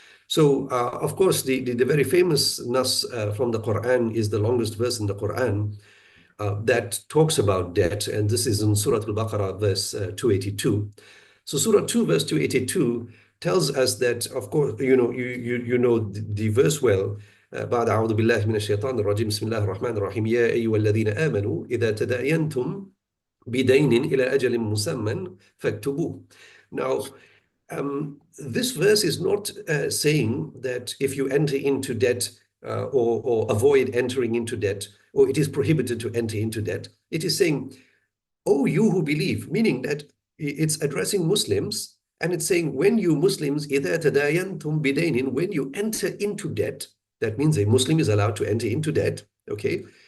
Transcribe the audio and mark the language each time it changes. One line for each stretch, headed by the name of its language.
English: So, of course, the very famous nas from the Quran is the longest verse in the Quran that talks about debt, and this is in Surah Al-Baqarah, verse 282. So, Surah 2, verse 282 tells us that, of course, you know the verse well.
Arabic: بعد أعوذ بالله من الشيطان الرجيم بسم الله الرحمن الرحيم يا أيها الذين آمنوا إذا تداينتم بدين إلى أجل مسمى فاكتبوه.
English: Now, this verse is not saying that if you enter into debt or avoid entering into debt, or it is prohibited to enter into debt. It is saying, oh, you who believe, meaning that it's addressing Muslims, and it's saying, when you Muslims,
Arabic: إِذَا تَدَايَنْتُمْ بِدَيْنٍ,
English: when you enter into debt, that means a Muslim is allowed to enter into debt, okay?